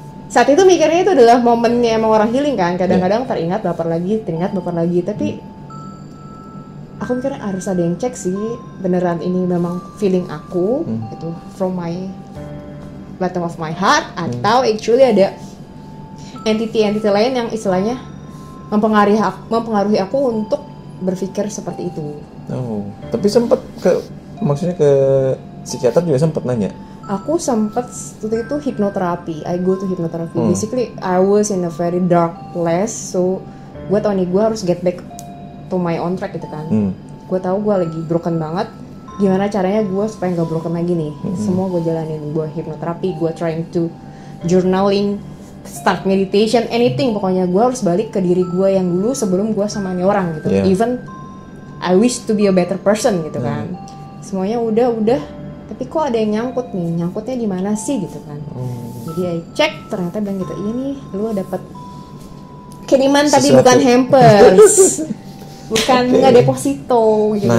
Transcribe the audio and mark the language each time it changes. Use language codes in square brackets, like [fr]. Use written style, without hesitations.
[id] Saat itu mikirnya itu adalah momennya emang orang healing kan, kadang-kadang teringat baper lagi, tapi aku mikirnya harus ada yang cek sih, beneran ini memang feeling aku gitu, [en] from my bottom of my heart, [id] atau actually ada entity lain yang istilahnya mempengaruhi aku untuk berpikir seperti itu. Oh, tapi sempet maksudnya ke psikiater juga sempet nanya. Aku sempet waktu itu hipnoterapi. [en] I go to hypnotherapy. Basically, I was in a very dark place. [id] So, gue tau nih gue harus [en] get back to my own track [id] gitu kan. Gue tahu gue lagi broken banget. Gimana caranya gue supaya nggak broken lagi nih? Semua gue jalanin. Gue hipnoterapi. [en] Gue trying to journaling, start meditation, anything. [id] Pokoknya gue harus balik ke diri gue yang dulu sebelum gue sama ini orang gitu. [en] Even I wish to be a better person [id] gitu kan. Semuanya udah. Tapi kok ada yang nyangkut nih? Nyangkutnya di mana sih gitu kan? Jadi I cek, ternyata bilang gitu, ini lu dapet kiriman tapi bukan hampers, bukan nggak deposito gitu.